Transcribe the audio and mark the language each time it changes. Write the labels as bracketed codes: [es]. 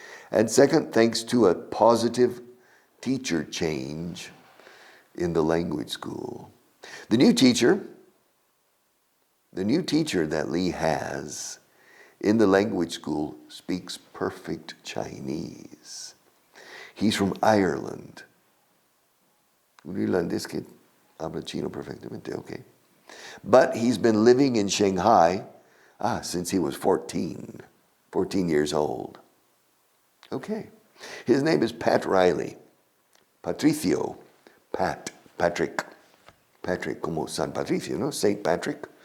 [en] And second, thanks to a positive teacher change in the language school. The new teacher that Lee has in the language school speaks perfect Chinese. He's from Ireland. [es] Un irlandés que habla chino perfectamente, okay. [en] But he's been living in Shanghai since he was 14 years old. Okay. His name is Pat Riley. Patricio. [es] Patrick, como San Patricio, no? Saint Patrick.